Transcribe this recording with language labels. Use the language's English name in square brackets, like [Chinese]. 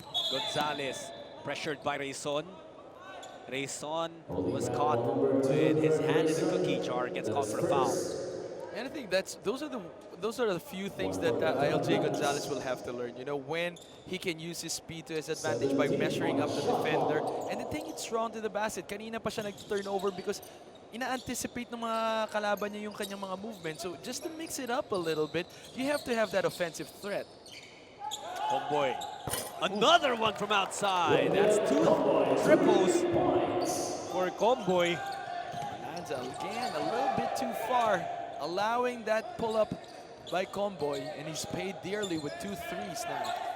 [English] Gonzalez pressured by Rayson. Rayson was caught with his hand in the cookie jar, gets called for a foul. And I think those are the few things that ILJ Gonzalez will have to learn. You know, when he can use his speed to his advantage by measuring up the defender and then take it strong to the basket. [Filipino] Kanina pa siya nag-turnover because ina-anticipate ng mga kalaban niya yung kanyang mga movement. [English] So just to mix it up a little bit, you have to have that offensive threat. Homeboy. Another one from outside. That's two triples for Comboy. Lanza again a little bit too far, allowing that pull-up by Comboy, and he's paid dearly with 2 threes now.